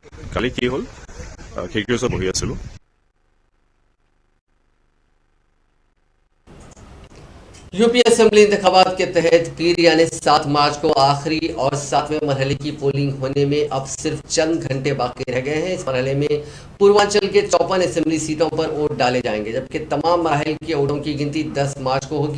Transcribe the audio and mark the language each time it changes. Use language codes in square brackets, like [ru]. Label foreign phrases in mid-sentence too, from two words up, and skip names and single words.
[as] কালি কি হ'ল খিৰিকীৰ ওচৰত বহি আছিলোঁ। [ur] یوپی اسمبلی انتخابات کے تحت پیر یعنی 7 مارچ کو آخری اور 7ویں مرحلے کی پولنگ ہونے میں اب صرف چند گھنٹے باقی رہ گئے ہیں. اس مرحلے میں پوروانچل کے 54 اسمبلی سیٹوں پر ووٹ ڈالے جائیں گے، جبکہ تمام مراحل کے ووٹوں کی گنتی 10 مارچ کو ہوگی.